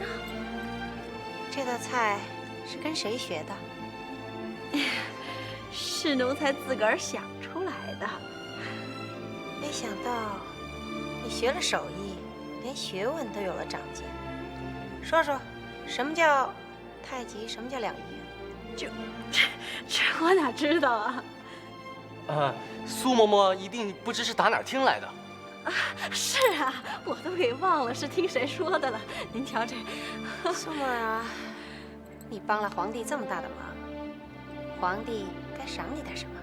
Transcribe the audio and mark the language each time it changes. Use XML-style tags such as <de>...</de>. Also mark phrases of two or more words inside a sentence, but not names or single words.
<zh>這道菜是跟誰學的？是奴才自個兒想出來的。沒想到你學了手藝，連學問都有了長進。說說，什麼叫太極，什麼叫兩儀？這我哪知道啊？蘇嬤嬤一定不知是打哪兒聽來的。啊，是啊，我都給忘了是聽誰說的了。您瞧這，蘇沫兒啊，你幫了皇帝這麼大的忙，皇帝該賞你點什麼？</zh>